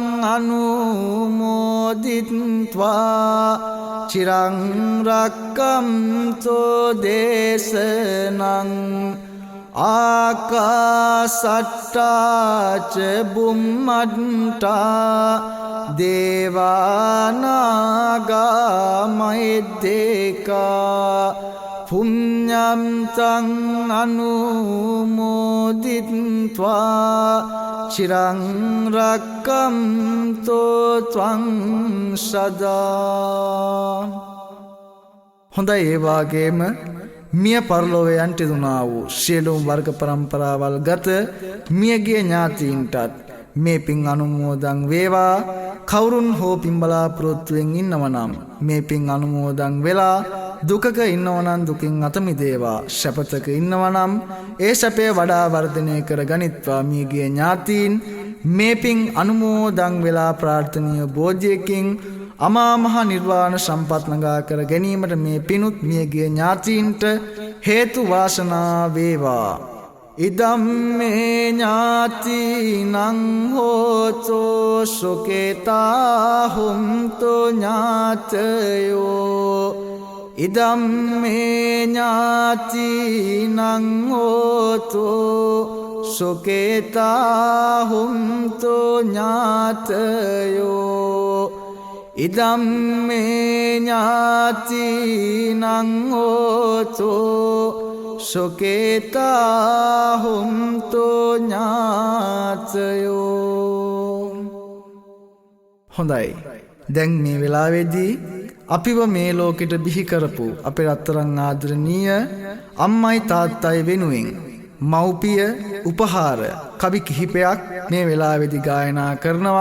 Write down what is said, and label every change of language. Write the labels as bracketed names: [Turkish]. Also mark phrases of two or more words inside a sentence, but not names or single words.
[Pali] අනුමෝදිත්වා චිරං රක්ඛන්තු දේශනං ආකාසට්ටා ච බුම්මට්ටා දේවානාගා මහිද්దికා පුඤ්ඤම් තං අනුමෝදිත්වා චිරං රක්ඛන්තෝ ත්වං සදා. [Sinhala] හොඳයි ඒ වාගේම මිය පරලොවේ යන්ටිදුනා වූ සියලුම වර්ග પરම්පරාවල් ගත මියගිය ඥාතීන්ටත් මේ පින් අනුමෝදන් වේවා. කවුරුන් හෝ පින් බලාපොරොත්තුවෙන් ඉන්නවනම් මේ පින් අනුමෝදන් වෙලා දුකක ඉන්නවනම් දුකින් අත මිදේවා. සැපතක ඉන්නවනම් ඒ සැපය වඩා වර්ධනය කර ගනිත්වා. මියගිය ඥාතීන් මේ පින් අනුමෝදන් වෙලා ප්‍රාර්ථනීය බෝධියකින් අමා මහ නිර්වාණ සම්පත් ළඟා කර ගැනීමට මේ පිනුත් මියගිය ඥාතීන්ට හේතු වාසනා වේවා. [Pali] ඉදම්මේ ඥාතිනං හෝතෝ සුඛිතා හුන්තෝ ඥාතයෝ. ඉදම්මේ ඥාතිනං හෝතෝ සුඛිතා හුන්තෝ ඥාතයෝ. ඉදම්මේ ඥාතිනං හෝතෝ සුඛිතා හුන්තෝ ඥාතයෝ. [Sinhala] හොඳයි. දැන් මේ වෙලාවේදී අපිව මේ ලෝකෙට බිහි කරපු අපේ රත්තරන් ආදරණීය අම්මයි තාත්තයි වෙනුවෙන් මව්පිය උපහාර කවි කිහිපයක් මේ වෙලාවේදී ගායනා කරනවා.